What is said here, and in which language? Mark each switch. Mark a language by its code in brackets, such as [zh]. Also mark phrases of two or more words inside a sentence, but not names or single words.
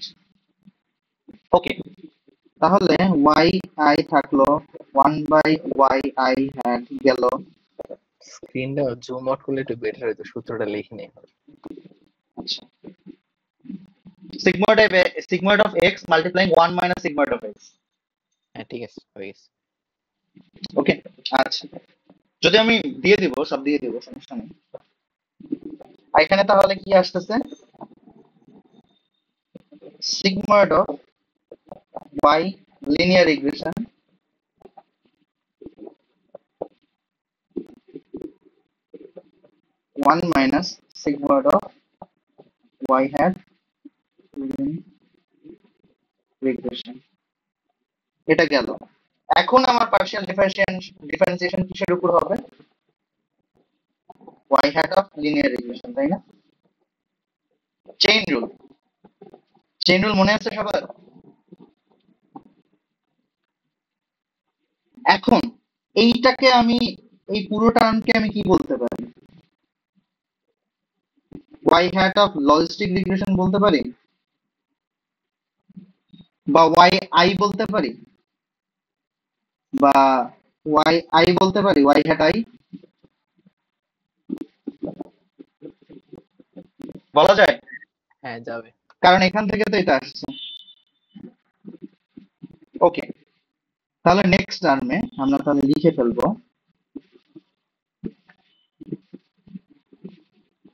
[bn] ওকে, তাহলে ওয়াই আই থাকলো 1/yi হ্যাড গেল। স্ক্রিনটা [en] zoom out [bn] করলে একটু বেটার হতো, সূত্রটা লিখে নেই। [en] আচ্ছা, sigmoid of x multiplying 1 minus sigmoid of x. [bn] হ্যাঁ ঠিক আছে, হয়ে গেছে। ওকে, আচ্ছা, যদি আমি দিয়ে দিব, সব দিয়ে দিব, সমস্যা নেই। [en] আর এখানে তাহলে কি আসতেছে? sigmoid of y linear regression one minus sigmoid of y hat regression। [bn] এটা গেল। এখন আমার [en] partial differentiation [bn] কিসের উপর হবে? [en] y hat of linear regression, তাই না? chain rule, chain rule [bn] মনে আছে সবার? এখন এইটাকে আমি, এই পুরো টার্মকে আমি কি বলতে পারি? [en] y hat of logistic regression [bn] বলতে পারি, বা y i বলতে পারি, বা y i বলতে পারি, y hat i বলা যায়, হ্যাঁ যাবে। কারণ এখান থেকে তো এটা আসছে। ওকে, তাহলে নেক্সট টার্মে আমরা তাহলে লিখে ফেলবো